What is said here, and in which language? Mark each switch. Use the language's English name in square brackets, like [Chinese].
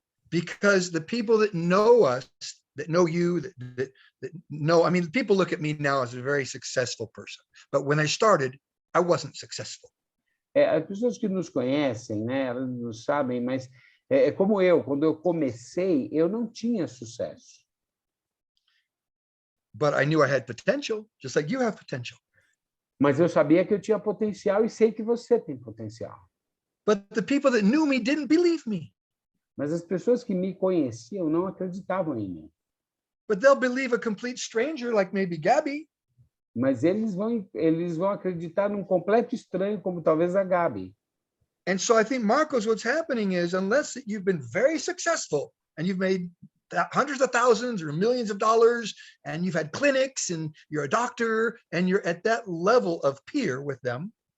[English] Because the people that know us, that know you, that know, I mean, people look at me now as a very successful person, but when I started, I wasn't successful. [Portuguese] As pessoas que nos conhecem, né, elas não sabem, mas como eu, quando eu comecei, eu não tinha sucesso. [English] But I knew I had potential, just like you have potential. [Portuguese] Mas eu sabia que eu tinha potencial e sei que você tem potencial. [English] But the people that knew me didn't believe me. [Portuguese] Mas as pessoas que me conheciam não acreditavam em mim. [English] But they'll believe a complete stranger, like maybe Gabby. [Portuguese] Mas eles vão acreditar num completo estranho, como talvez a Gabi. [English] And so I think, Marcos, what's happening is, unless you've been very successful and you've made hundreds of thousands or millions of dollars, and you've had clinics, and you're a doctor, and you're at that level of peer with them.